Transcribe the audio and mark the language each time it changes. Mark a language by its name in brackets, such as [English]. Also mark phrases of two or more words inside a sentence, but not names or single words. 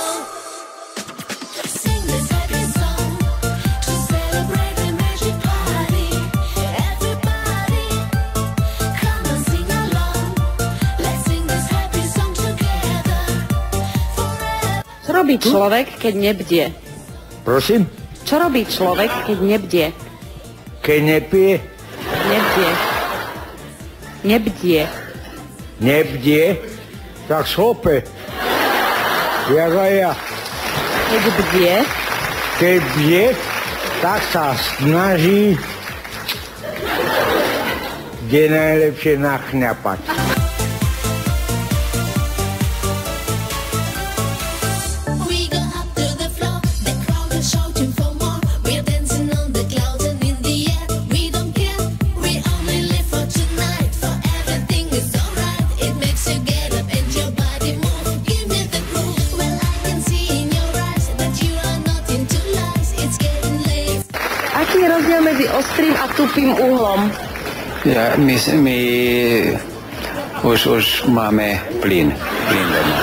[English] Sing this happy song to celebrate the magic party. Everybody, come and sing along. Let's sing this happy song together forever. [Slovak] Co robí človek, keď nebdie? Prosím? Čo robí človek, keď nebdie? Keď nepije? Nebdie. Nebdie. Nebdie? Tak šlope. Jak aj ja. Keď bdie? Keď bdie, tak sa snaží kde najlepšie nachňapať. [English] We go up to the floor, the crowd is shouting for more. We're dancing on the clouds and in the air. We don't care, we only live for tonight. For everything is alright. It makes you get up and your body move. Give me the groove. Well, I can see in your eyes that you are not into lies. It's getting late. [Slovak] Aký je rozdiel medzi ostrým a tupým uhlom? Ja, my už máme plyn doma.